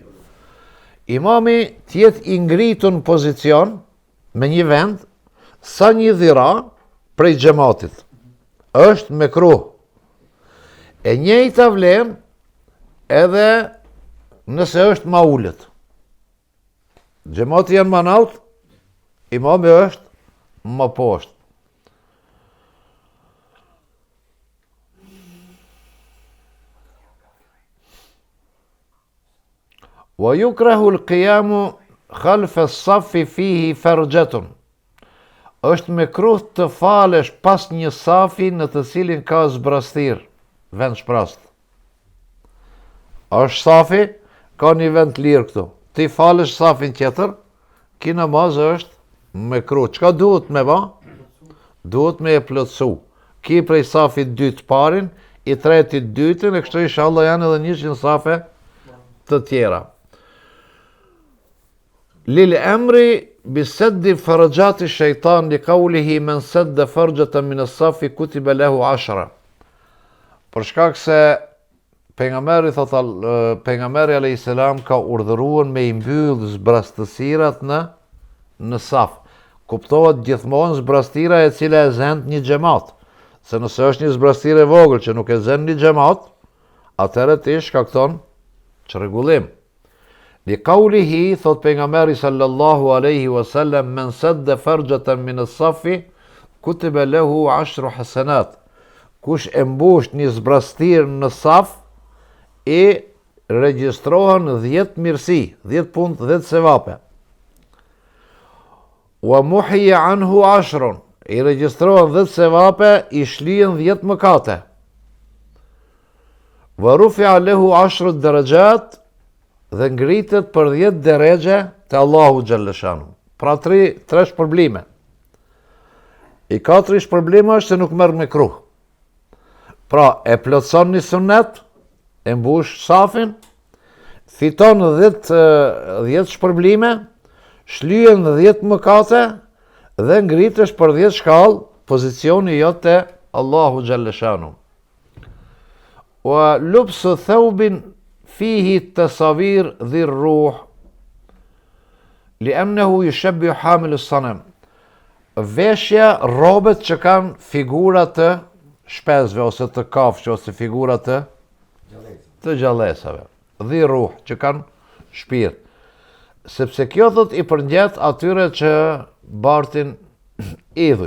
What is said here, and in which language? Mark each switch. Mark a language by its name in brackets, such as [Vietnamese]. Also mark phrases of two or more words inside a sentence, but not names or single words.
[Albanian] Imami tjetë i ngritun pozicion me një vend sa 1 dhira prej xhamatit. Është mekruh. E njëjta vlen edhe nëse është ma ullët. Xhamati janë ma nalt, imami është ma poshtë. [Arabic] ويكره القيام خلف الصف فيه فرجة. [Albanian] Është mekruh të falesh pas një safi në të cilin ka zbrastir, vend shprast. Është safi, ka një vend lirë këtu. Ti falesh safin tjetër, ki namaz është mekruh. Çka duhet me ba? Duhet me e plotësu. Ki prej safit 2 parin, i tretit 2, e kështu inshallah janë edhe 100 safe të tjera. [Arabic] للأمر بسد فرجات شيطان لقوله من سد فرجة من الصف كتب له 10. [Albanian] Për shkak se pejgamberi pejgamberi [Arabic] عليه السلام [Albanian] ka urdhëruar me i mbyll zbrastësirat në saf. Kuptohet gjithmonë zbrastira e cila e zën një xhamat. Se nëse është një zbrastirë e vogël që nuk e zën një xhamat, atëherë ti shkakton çrregullim. [Arabic] لقوله, [Albanian] thot pejgamberi [Arabic] صلى الله عليه وسلم, من سد فرجة من الصف كتب له 10 حسنات. [Albanian] Kush e mbush një zbrastir në saf, i regjistrohen 10 mirësi, 10 punë, 10 sevape. [Arabic] ومحي عنه 10, [Albanian] i regjistrohen 10 sevape, i shlihen 10 mëkate. [Arabic] ورفع له 10 درجات, [Albanian] dhe ngritet për 10 derexhe te Allahu [Arabic] جل شأنه. [Albanian] Pra tre shpërblime. I katëri shpërblimi është se nuk merr me kruh. Pra e plotson një sunet, e mbush safin, fiton 10 shpërblime, shlyhen 10 mëkate dhe ngritesh për 10 shkallë pozicioni jote Allahu [Arabic] جل شأنه. ولبس ثوب فيه تصاوير ذي روح لأنه يشبه حامل الصنم. [Albanian] Veshja robet që kanë figura të shpesve ose të kafshë ose figura të gjallësave. [Arabic] ذي روح [Albanian] që kanë shpirt. Sepse kjo thot i përngjet atyre që bartin idhuj.